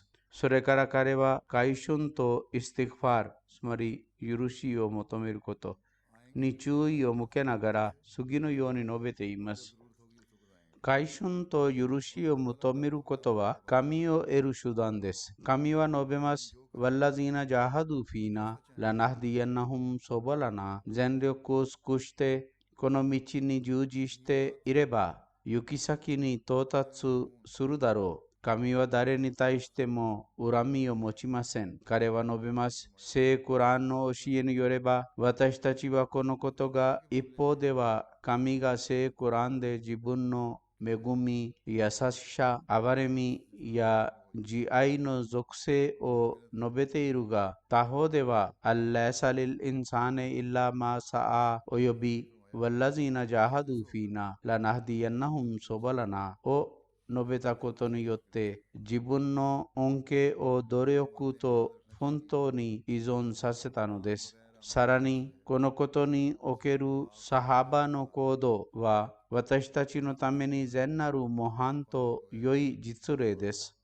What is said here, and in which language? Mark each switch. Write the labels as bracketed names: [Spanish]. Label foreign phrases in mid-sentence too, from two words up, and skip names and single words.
[Japanese] それから彼は改春とイスティグファール、つまり許しを求めることに注意を向けながら次のように述べています。改春と許しを求めることは神を得る手段です。神は述べます。 [Arabic] والذين جاهدوا فينا لنهدينهم سبلنا [Japanese] 全力を尽くしてこの道に従事していれば行き先に到達するだろう。神は誰に対しても恨みを持ちません。彼は述べます。聖クランの教えによれば、私たちはこのことが一方では神が聖クランで自分の恵み、優しさ、憐れみや慈愛の属性を述べているが、他方では、 [Arabic] أن ليس للإنسان إلا ما سعى [Japanese] および [Arabic] والذين جاهدوا فينا لنهدينهم سبلنا [Japanese] を述べたことによって自分の恩恵を努力と奮闘に依存させたのです。さらにこのことにおけるサハバの行動は私たちのために善なる模範と良い実例です。